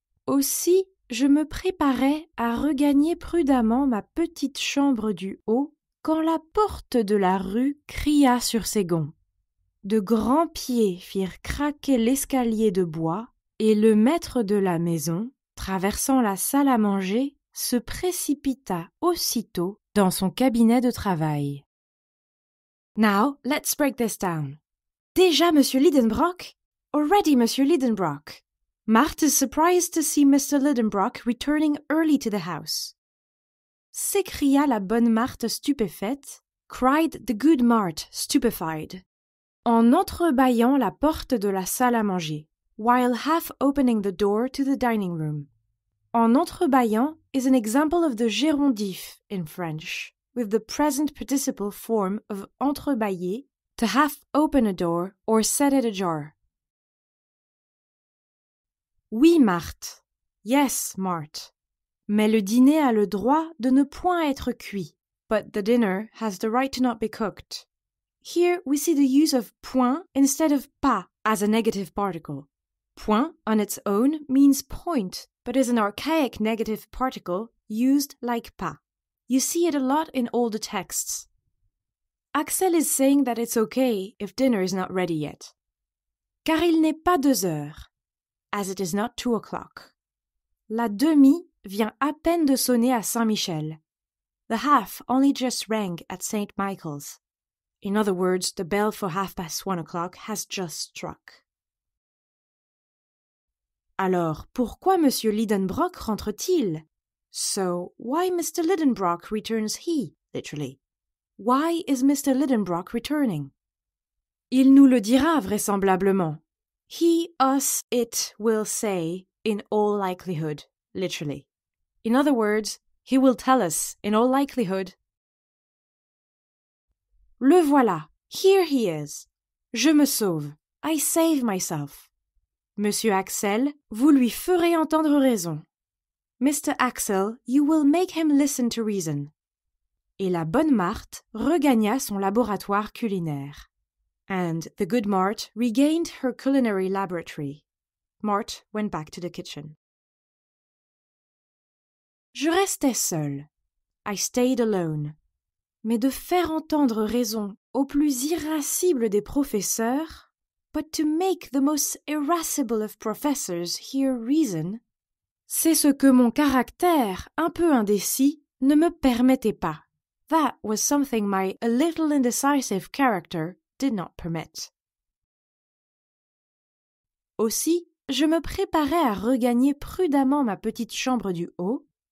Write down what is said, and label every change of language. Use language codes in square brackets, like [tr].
[fr] Aussi, je me préparais à regagner prudemment ma petite chambre du haut quand la porte de la rue cria sur ses gonds. De grands pieds firent craquer l'escalier de bois, et le maître de la maison, traversant la salle à manger, se précipita aussitôt dans son cabinet de travail. [en] Now, let's break this down. [fr] Déjà, Monsieur Lidenbrock? [en] Already, Monsieur Lidenbrock. Marthe is surprised to see Mr. Lidenbrock returning early to the house. [fr] S'écria la bonne Marthe stupéfaite, [en] cried the good Marthe, stupefied, [fr] en entrebâillant la porte de la salle à manger, [en] while half opening the door to the dining room. En entrebâillant is an example of the gérondif in French, with the present participle form of entrebâiller, to half open a door or set it ajar. [fr] Oui, Marthe. [en] Yes, Marthe. [fr] Mais le dîner a le droit de ne point être cuit. [en] But the dinner has the right to not be cooked. Here we see the use of point instead of pas as a negative particle. Point on its own means point, but is an archaic negative particle used like pas. You see it a lot in older texts. Axel is saying that it's okay if dinner is not ready yet. [fr] Car il n'est pas 2 heures, [en] as it is not 2 o'clock. [fr] La demie vient à peine de sonner à Saint-Michel. [en] The half only just rang at St. Michael's. In other words, the bell for 1:30 o'clock has just struck. [fr] Alors, pourquoi Monsieur Lidenbrock rentre-t-il? [en] So, why Mr. Lidenbrock returns he, literally? Why is Mr. Lidenbrock returning? [fr] Il nous le dira vraisemblablement. [en] He, us, it will say, in all likelihood, literally. In other words, he will tell us, in all likelihood. [fr] Le voilà, [en] here he is. [fr] Je me sauve, [en] I save myself. [fr] Monsieur Axel, vous lui ferez entendre raison. [en] Mr. Axel, you will make him listen to reason. [fr] Et la bonne Marthe regagna son laboratoire culinaire. [en] And the good Marthe regained her culinary laboratory. Marthe went back to the kitchen. [fr] Je restais seule. [en] I stayed alone. [fr] Mais de faire entendre raison au plus irascible des professeurs, [en] but to make the most irascible of professors hear reason, [fr] c'est ce que mon caractère un peu indécis ne me permettait pas. [en] That was something my a little indecisive character did not permit. [fr] Aussi, je me préparais à regagner prudemment ma petite chambre du haut.